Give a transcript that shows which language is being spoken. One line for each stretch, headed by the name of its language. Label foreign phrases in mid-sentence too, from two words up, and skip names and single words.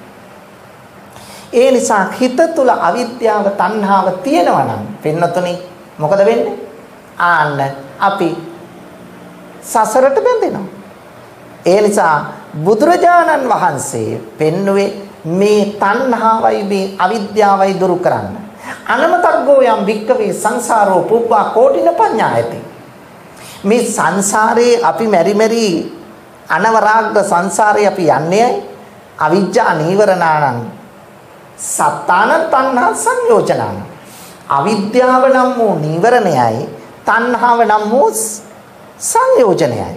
Sinhala: ඒ නිසා හිත තුල අවිද්‍යාව තණ්හාව තියෙනවා නම් පින්නතුනි මොකද වෙන්නේ? ආන්න අපි සසරට බැඳෙනවා. ඒ නිසා බුදුරජාණන් වහන්සේ පෙන්වුවේ මේ තණ්හාවයි මේ අවිද්‍යාවයි දුරු කරන්න.
Pali: අනමතග්ගෝ යම් වික්කවේ සංසාරෝ පුබ්බා කෝටින පඤ්ඤායති.
Sinhala: මේ සංසාරේ අපි මෙරි අනවරාග්ග සංසාරේ අපි යන්නේ
Pali: අවිජ්ජා නීවරණානං සත්තාන තණ්හා සංයෝජනාන.
Sinhala: අවිද්‍යාව නම් වූ නීවරණයයි තණ්හාව නම් වූ සංයෝජනයයි.